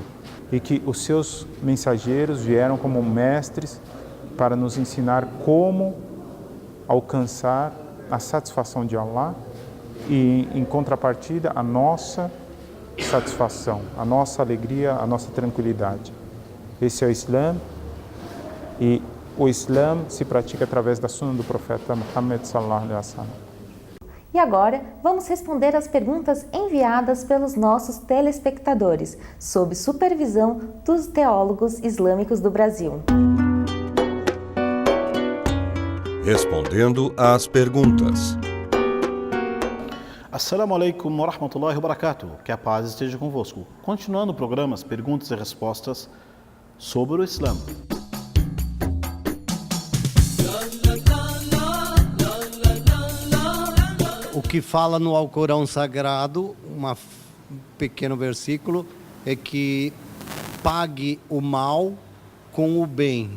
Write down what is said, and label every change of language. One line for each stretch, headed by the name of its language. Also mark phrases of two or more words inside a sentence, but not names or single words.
Portuguese: E que os seus mensageiros vieram como mestres para nos ensinar como alcançar a satisfação de Allah e, em contrapartida, a nossa satisfação, a nossa alegria, a nossa tranquilidade. Esse é o Islã, e o Islã se pratica através da Sunna do profeta Muhammad
Arabic: صلى الله عليه وسلم.
Portuguese: E agora, vamos responder as perguntas enviadas pelos nossos telespectadores, sob supervisão dos teólogos islâmicos do Brasil. Respondendo às perguntas.
Arabic: السلام عليكم ورحمة الله وبركاته.
Portuguese: Que a paz esteja convosco. Continuando o programa, as perguntas e respostas sobre o Islã. O que fala no Alcorão Sagrado, um pequeno versículo, é que pague o mal com o bem.